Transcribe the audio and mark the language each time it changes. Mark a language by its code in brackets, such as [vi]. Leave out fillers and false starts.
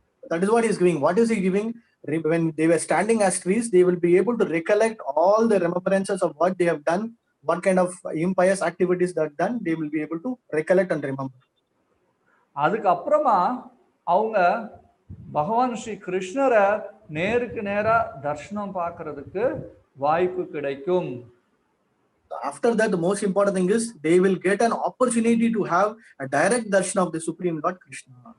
[en] That is what he is giving. What is he giving? When they were standing as trees, they will be able to recollect all the remembrances of what they have done, what kind of impious activities that done. They will be able to recollect and remember. [ta] அதுக்கு அப்புறமா அவங்க பகவான் ஸ்ரீ கிருஷ்ணரை நேருக்கு நேரா தர்ஷனம் பார்க்கிறதுக்கு வாய்ப்பு கிடைக்கும். [en] After that, the most important thing is they will get an opportunity to have a direct darshan of the Supreme Lord Krishna.